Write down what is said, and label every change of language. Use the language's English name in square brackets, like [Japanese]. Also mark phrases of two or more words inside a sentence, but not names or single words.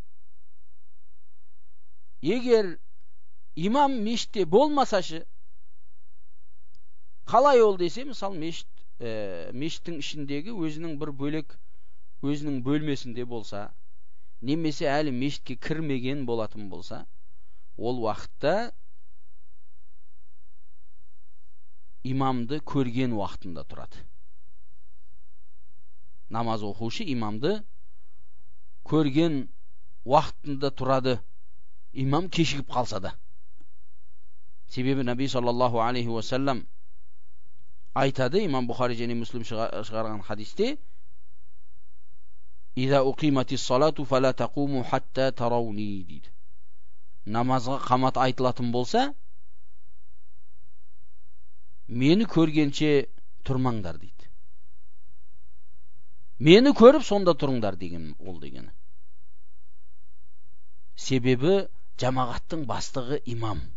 [Kazakh] Егер имам мешітте болмасашы, қалай ол десе, мысалы мешіттің ішіндегі өзінің бір бөлек, өзінің бөлмесінде болса, немесе әлі мешітке кірмеген болатын болса, ол уақытта имамды көрген уақытында тұрады. Намаз оқушы имамды көрген уақытында тұрады, имам кешігіп қалса да. Себебі Наби [Arabic] صلى الله عليه وسلم [Kazakh] айтады, имам Бухари және Муслим шығарған хадисте, [Arabic] «إذا أقيمت الصلاة فلا تقوموا حتى تروني» дейді. [Kazakh] Намазға қамат айтылатын болса, мені көргенше тұрмаңдар дейді. Мені көріп сонда тұрыңдар деген ол дегені. Себебі жамағаттың бастығы имам.